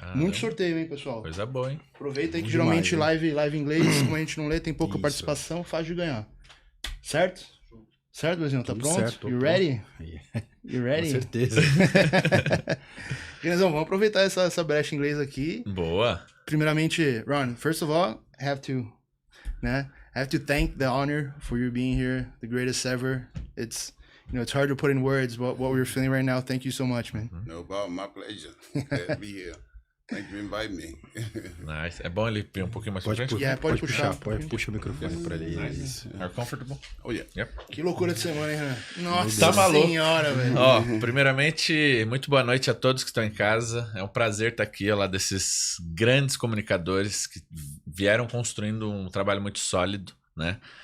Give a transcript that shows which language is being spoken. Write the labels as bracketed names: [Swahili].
[Portuguese] Muito sorteio, hein, pessoal? Coisa boa, hein? Aproveita aí que geralmente live em inglês, como a gente não lê, tem pouca participação, fácil de ganhar. Certo? Certo, Brasil? Tá pronto? Certo, [English] You ready? You ready? [Portuguese] Com certeza. Guilherme, vamos aproveitar essa brecha em inglês aqui. Boa. Primeiramente, [English] Ron, first of all, I have to thank the honor for you being here, the greatest ever. It's hard to put in words what we're feeling right now. Thank you so much, man. No problem, my pleasure. Glad to be here. Thank you for inviting me. Nice. [Portuguese] É bom ele vir um pouquinho mais pra frente? Pode puxar. Puxa o microfone pra ele. [English] Nice. Are comfortable? Oh, yeah. Yep. [Portuguese] Que loucura de semana, hein, Renan? Nossa Tá maluco. senhora, velho. Ó, primeiramente, muito boa noite a todos que estão em casa. É um prazer estar aqui ao lado desses grandes comunicadores que vieram construindo um trabalho muito sólido, né?